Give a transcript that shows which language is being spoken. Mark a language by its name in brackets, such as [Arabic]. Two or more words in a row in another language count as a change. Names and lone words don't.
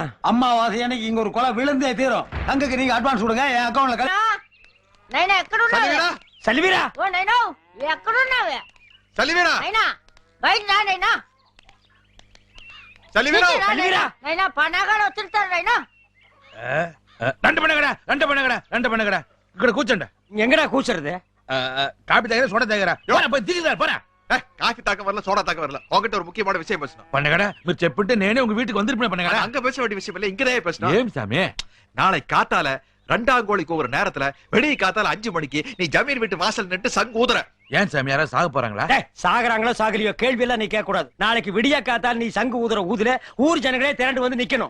[Tamil] அம்மாவாசை அன்னைக்கு இங்க ஒரு கொலை விழுந்தே தீரும். அங்கக்கு நீங்க அட்வான்ஸ் கொடுங்க, என் அக்கௌண்ட்ல. சல்வீரா, சலிவீரா, சலிவீரா, ரெண்டு பண்ணுங்கடா [Telugu] ఇక్కడ కూర్చోండి. [Tamil] எங்கடா கூச்சறது? காபி தகர சோடா தகர போய் திரிகிறார் போற. காஃபி தாக்க வரல, சோடா தாக்க வரல. உங்ககிட்ட ஒரு முக்கியமான விஷயம் பேசணும். பண்ணுங்கடா, [Telugu] మీరు చెప్పింటే నేనే [Tamil] உங்க வீட்டுக்கு வந்திருப்பேன். பண்ணுங்கடா, அங்க பேச வேண்டிய விஷயம் இல்ல, இங்கதே பேசணும். ஏம் சாமி, நாளை காத்தால 2ஆம் கோழிக்கு ஒரு நேரத்துல வெளிய காத்தால 5 மணிக்கு நீ ஜமீன் வீட்டு வாசல் நின்று சங்கு ஊதுற. ஏன் சாமி, யாராவது சாக போறாங்களா? சாகுறாங்களோ சாகலையோ கேள்வி எல்லாம் நீ கேட்க கூடாது. நாளைக்கு விடிய காத்தால் நீ சங்கு ஊதுற ஊதுல ஊர் ஜனங்களே திரண்டு வந்து நிக்கணும்.